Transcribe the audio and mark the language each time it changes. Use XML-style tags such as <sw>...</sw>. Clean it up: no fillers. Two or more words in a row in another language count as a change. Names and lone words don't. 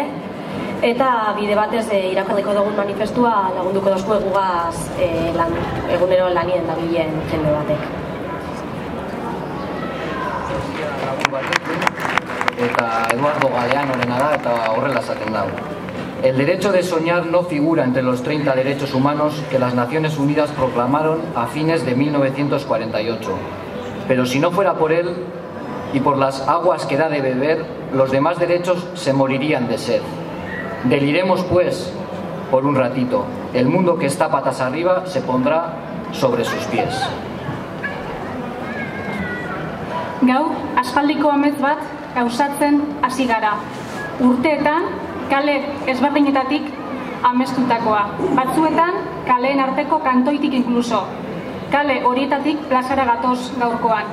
<eu>Eta bide batez irakurriko dugun manifestua lagunduko dozku egugaz egunero lanien dabilen jende batek. Eta Eduardo Galeanorena da eta horrela esaten dago.</eu> <es>El derecho de soñar no figura entre los 30 derechos humanos que las Naciones Unidas proclamaron a fines de 1948. Pero si no fuera por él y por las aguas que da de beber, los demás derechos se morirían de sed. Deliremos pues por un ratito. El mundo que está patas arriba se pondrá sobre sus pies.</es> <eu>Gaur, aspaldiko amets bat gauzatzen hasi gara. Urteetan, kale ezberdinetatik amestutakoa. Batzuetan, kaleen arteko kantoitik inkluso. Kale horietatik plazara gatoz gaurkoan.</eu>